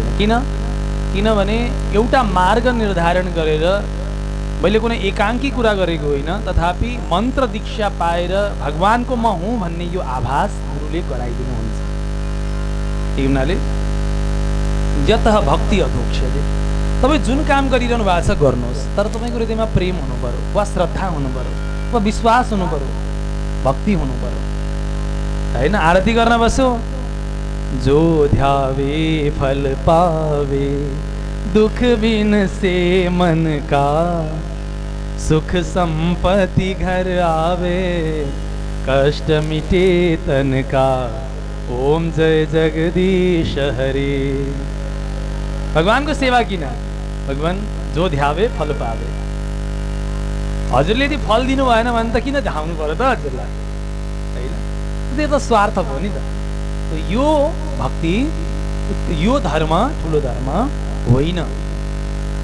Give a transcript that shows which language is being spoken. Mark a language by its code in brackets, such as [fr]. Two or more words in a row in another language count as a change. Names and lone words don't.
[ne] किनभने एउटा मार्ग निर्धारण गरेर, मैले कुनै एकाङ्की कुरा गरेको होइन, तथापि मन्त्र दीक्षा पाएर भगवानको म हुँ भन्ने यो आभास गुरुले गराइदिनुहुन्छ। त्यही हुनाले [sa] यतः भक्ति अधोक्ष्यते, [ne] तपाईँ जुन काम गरिरहनु भएको छ गर्नुहोस्, तर तपाईँको हृदयमा प्रेम हुनु पर्यो, वा श्रद्धा हुनु पर्यो, वा विश्वास हुनु पर्यो, भक्ति हुनु पर्यो, होइन? आरती गर्न बस्यो, [hi] जो ध्यावे फल पावे, दुख बिन से मन का, सुख संपत्ति घर आवे, कष्ट मिटे तन का, ओम जय जगदीश हरे। [ne] भगवानको सेवा किन? भगवान [hi] जो ध्यावे फल पावे। [ne] हजुरले यदि फल दिनु भएन भने त किन ध्याउनु पर्यो त हजुरलाई, होइन? त्यो त स्वार्थ भयो नि त। यो भक्ति, यो धर्म ठुलो धर्म होइन।